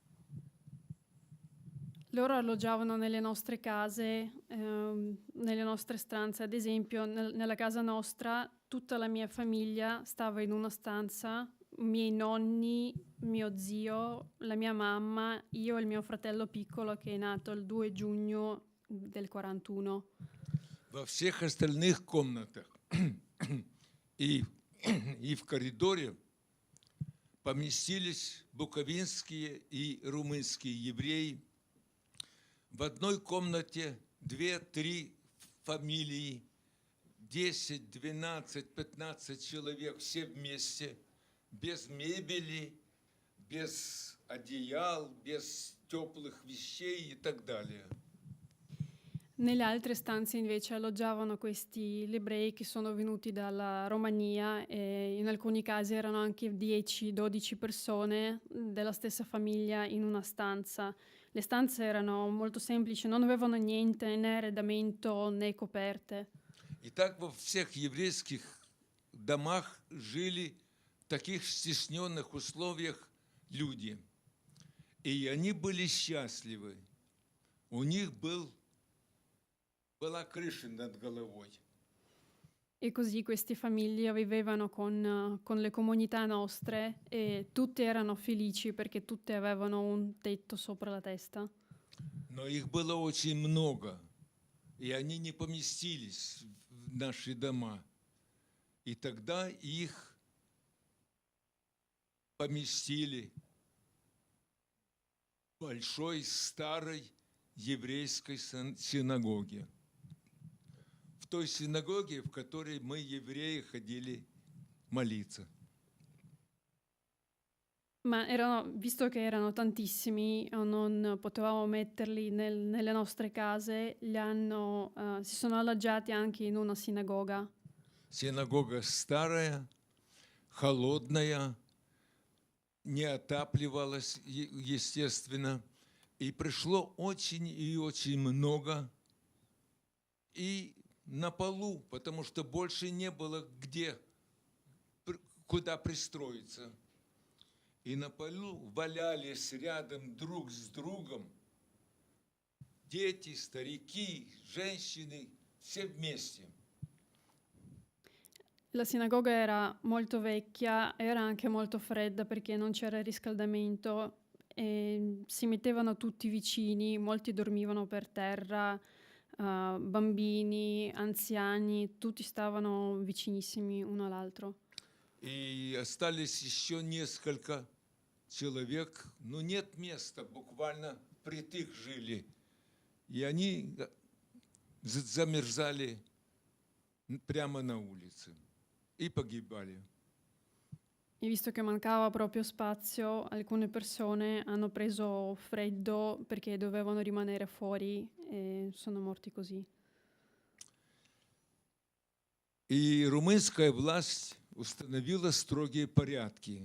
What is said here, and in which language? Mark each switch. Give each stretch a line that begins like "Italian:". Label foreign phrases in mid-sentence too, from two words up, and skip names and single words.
Italian: Loro alloggiavano nelle nostre case, nelle nostre stanze. Ad esempio, nella casa nostra, tutta la mia famiglia stava in una stanza, miei nonni, mio zio, la mia mamma, io e il mio fratello piccolo che è nato il 2 giugno del 41.
Russian: Во всех остальных комнатах и в коридоре поместились буковинские и румынские евреи. В одной комнате 2-3 фамилии, 10, 12, 15 человек, все вместе, без мебели, без одеял, без теплых вещей и так далее.
Italian: Nelle altre stanze invece alloggiavano questi ebrei che sono venuti dalla Romania e in alcuni casi erano anche 10-12 persone della stessa famiglia in una stanza. Le stanze erano molto semplici, non avevano niente, né arredamento né coperte.
Russian: И так во всех еврейских домах жили в таких стесненных условиях люди. И они были счастливы. У них была крыша над головой.
Italian: E così queste famiglie vivevano con le comunità nostre e tutte erano felici perché tutte avevano un tetto sopra la testa.
Russian: Но их было очень много, и они не поместились в наши дома. И тогда их поместили в большой старой еврейской синагоге. В той синагоге, в которой мы, евреи, ходили молиться.
Italian: Ma visto che erano tantissimi, non potevamo metterli nelle nostre case, si sono alloggiati anche in una sinagoga.
Russian: Синагога старая, холодная, не отапливалась, естественно. И пришло очень и очень много. И на полу, потому что больше не было куда пристроиться. И на полу валялись рядом друг с другом дети, старики, женщины, все вместе.
Italian: La sinagoga era molto vecchia, era anche molto fredda perché non c'era il riscaldamento e si mettevano tutti vicini, molti dormivano per terra, bambini, anziani, tutti stavano vicinissimi uno all'altro.
Russian: И остались еще несколько человек, но нет места, буквально притых жили. И они замерзали прямо на улице и погибали.
Italian: E visto che mancava proprio spazio, alcune persone hanno preso freddo perché dovevano rimanere fuori e sono morti così.
Russian: И румынская власть установила строгие порядки.